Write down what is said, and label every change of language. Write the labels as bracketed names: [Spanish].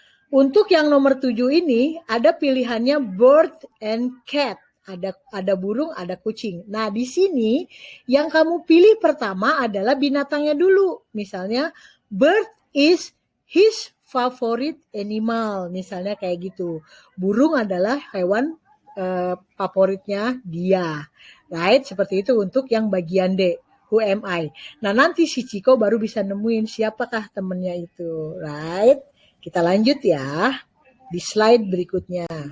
[Indonesian] Untuk yang nomor 7 ini ada pilihannya bird and cat. Ada burung, ada kucing. Nah, di sini yang kamu pilih pertama adalah binatangnya dulu. Misalnya, [English] bird is his favorite animal. [Indonesian] Misalnya kayak gitu. Burung adalah hewan favoritnya dia. Right? Seperti itu untuk yang bagian D. Who am I? Nah, nanti si Ciko baru bisa nemuin siapakah temennya itu. Right? Kita lanjut ya di slide berikutnya.